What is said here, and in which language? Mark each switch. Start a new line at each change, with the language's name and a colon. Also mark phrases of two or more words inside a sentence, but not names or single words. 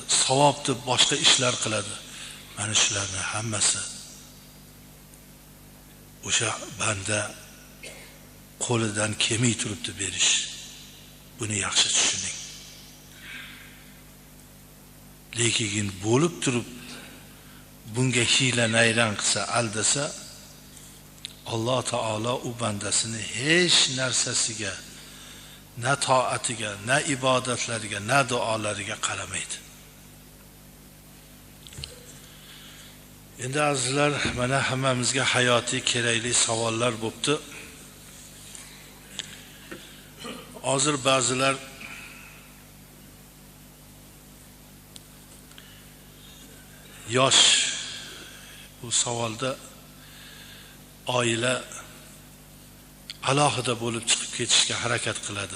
Uzbek: Savob deb boshqa ishlar qiladi. Mana shularning hammasi o'sha banda qo'lidan kelmay turibdi berish. Buni yaxshi tushuning. Lekin bo'lib turib bunga hiyla nayran qilsa, aldasa, Alloh taolo u bandasini hech narsasiga, na toatiga, na ibodatlariga, na duolariga qaramaydi. Endi azizlar, mana hammamizga hayotiy kerakli savollar bo'pti. Hozir ba'zilar yosh bu savolda oila alohida bo'lib chiqib ketishga harakat qiladi.